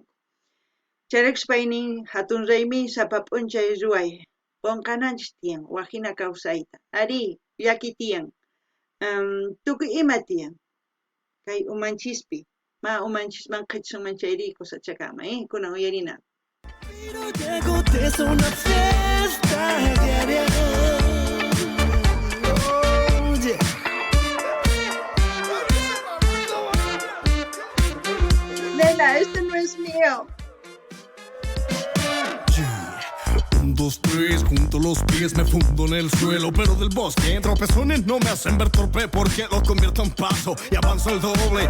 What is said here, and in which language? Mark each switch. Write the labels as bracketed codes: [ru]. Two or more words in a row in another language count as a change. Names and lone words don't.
[qu] Chayraykus paynin hatun raymi sapa p'unchay ruway, qunqananchis tiyan, wajina kawsayta, ari llaki tiyan, tukuy ima tiyan, kay umanchispi, ma umanchisman qhichsunman chayri kusachakama, kunan uyarina. [es] Pero llego de una fiesta diaria. [en] Oh, yeah. [es] Nena, esto no es mío. 1, 2, 3, junto los pies me fundo en el suelo, pero del bosque en tropezones no me hacen ver torpe porque lo convierto en paso y avanzo el doble.